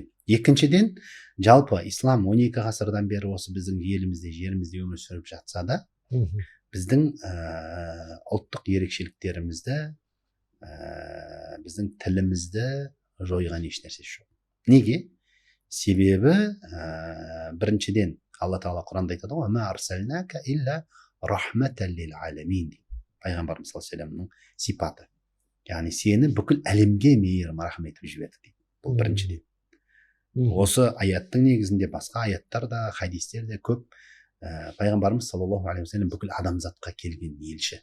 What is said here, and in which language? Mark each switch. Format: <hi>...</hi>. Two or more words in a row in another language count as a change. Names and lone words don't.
<kk>Екіншіден, жалпы ислам 12 ғасырдан бері осы біздің елімізде, жерімізде өмір сүріп жатса да, біздің ұлттық ерекшеліктерімізді, біздің тілімізді жойған ешнәрсе жоқ. Неге? Себебі біріншіден Алла тағала Құранда айтады ғой,</kk> <ar>«ما أرسلناك إلا رحمة للعالمين».</ar> <kk>Пайғамбарымыз</kk> <ar>صلى الله عليه وسلم</ar> <kk>сипаты. Яғни сені бүкіл әлемге мейірім рахмет етіп жіберді дейді. Бұл біріншіден. Осы аяттың негізінде басқа аяттарда, хадистерде көп пайғамбарымыз</kk> <ar>صلى الله عليه وسلم</ar> <kk>бүкіл адамзатқа келген елші.</kk>